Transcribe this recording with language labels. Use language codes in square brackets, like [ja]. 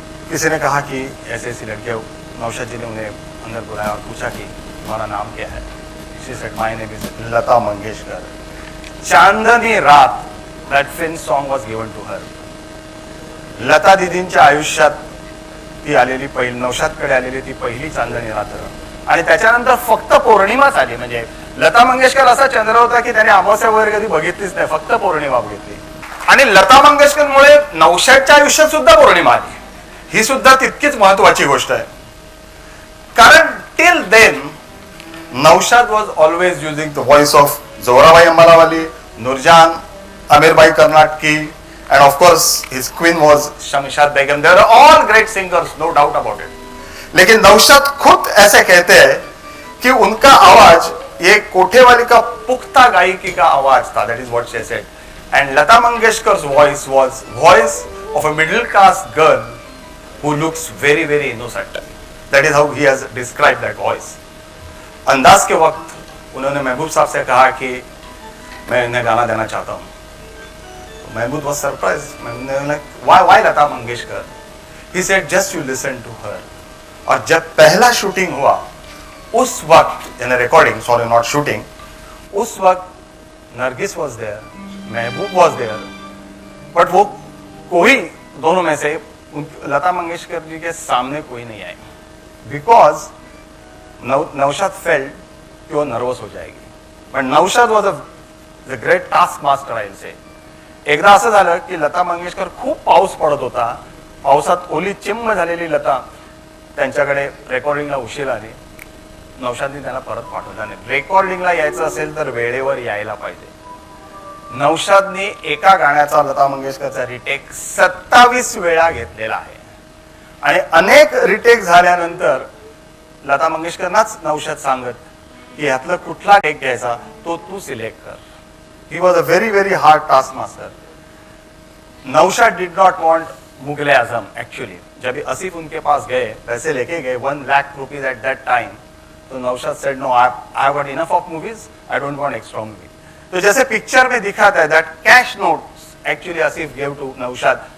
[hi] किसी ने कहा कि ऐसी ऐसी लड़कियां. नौशाद जी ने उन्हें अंदर बुलाया और पूछा कि तुम्हारा नाम क्या है. [en] She said, my name is Lata Mangeshkar. Chandni Raat, that film song was given to her. [mr] Lata दीदींच्या आयुष्यात ती आलेली पहिली, नौशादकडे आलेली ती पहिली चांदणी रात्र. आणि त्याच्यानंतर फक्त पौर्णिमाच आली. म्हणजे लता मंगेशकर असा चंद्र होता की त्याने अमावस्या वगैरे कधी बघितलीच नाही, फक्त पौर्णिमा बघितली. आणि लता मंगेशकरमुळे नौशादच्या आयुष्यात सुद्धा पौर्णिमा आली. ही सुद्धा तितकीच महत्वाची गोष्ट आहे. कारण [en] Till then Naushad was always using the voice of Zohrabai Ambalawali, Noorjahan, Amirbai Karnataki, and of course his queen was Shamshad Begum. they are all great singers, no doubt about it. [hi] लेकिन नौशाद खुद ऐसे कहते हैं कि उनका आवाज ये कोठेवाली का पुख्ता गायकी का आवाज था. [en] that is what she said. and Lata Mangeshkar's voice was voice of a middle class girl who looks very very innocent. that is how he has described that voice. [hi] अंदाज के वक्त उन्होंने महबूब साहब से कहा कि मैं इन्हें गाना देना चाहता हूँ. [en] Mehboob was surprised. why Lata Mangeshkar? He said just you listen to her. [hi] और जब पहला शूटिंग हुआ उस वक्त, [en] in recording, sorry not shooting, [hi] उस वक्त Nargis [en] was there, Mehboob was there, [hi] but वो कोई दोनों में से लता मंगेशकर जी के सामने कोई नहीं आई. [en] because Naushad felt [hi] कि वो नर्वस हो जाएगी. [en] But Naushad was a great task master I will say. [mr] एकदा असं झालं की लता मंगेशकर खूप पाऊस पडत होता. पावसात ओली चिम्म झालेली लता त्यांच्याकडे रेकॉर्डिंगला उशीर आली. नौशादने त्याला परत पाठवला नाही. रेकॉर्डिंगला यायचं असेल तर वेळेवर यायला पाहिजे. नौशादने एका गाण्याचा लता मंगेशकरचा रिटेक 27 वेळा घेतलेला आहे. आणि अनेक रिटेक झाल्यानंतर लता मंगेशकरनाच नौशाद सांगत की यातला कुठला टेक घ्यायचा तो तू सिलेक्ट कर. [en] He was a very very hard taskmaster. Naushad did not want Mughal-e Azam actually. [hi] जब आसिफ उनके पास गए, पैसे लेके गए [en] 1 lakh rupees at that time, [hi] तो [en] Naushad said no, I have got enough of movies, I don't want extra movie. [hi] तो जैसे पिक्चर में दिखाता है [en] that cash notes actually [hi] Asif [en] gave to [hi] Naushad.